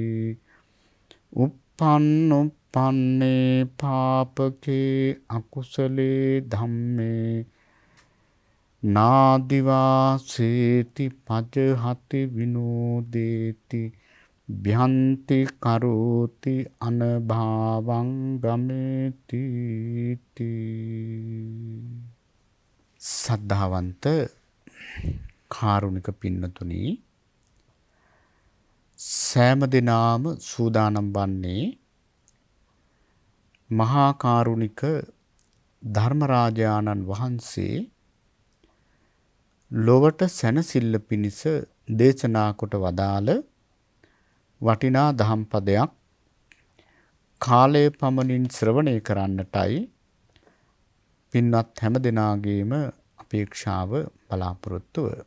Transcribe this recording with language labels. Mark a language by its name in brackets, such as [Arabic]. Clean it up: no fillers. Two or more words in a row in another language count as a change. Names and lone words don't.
[Pali] uppannuppanne පාපකේ අකුසලේ ධම්මේ නාදිවාසේති පජහති විනෝදේති භ්‍යන්ති කරෝති අනභාවං ගමේති. [Sinhala] සද්ධාවන්ත කාරුණික පින්නතුනි, සෑම දිනාම සූදානම් වන්නේ මහා කාරුණික ධර්මරාජානන් වහන්සේ ලොවට සැනසෙල්ල පිණිස දේශනා කොට වදාළ වටිනා දහම් පදයක් කාලය පමණින් ශ්‍රවණය කරන්නටයි පින්වත් හැම දෙනාගේම අපේක්ෂාව බලාපොරොත්තුව.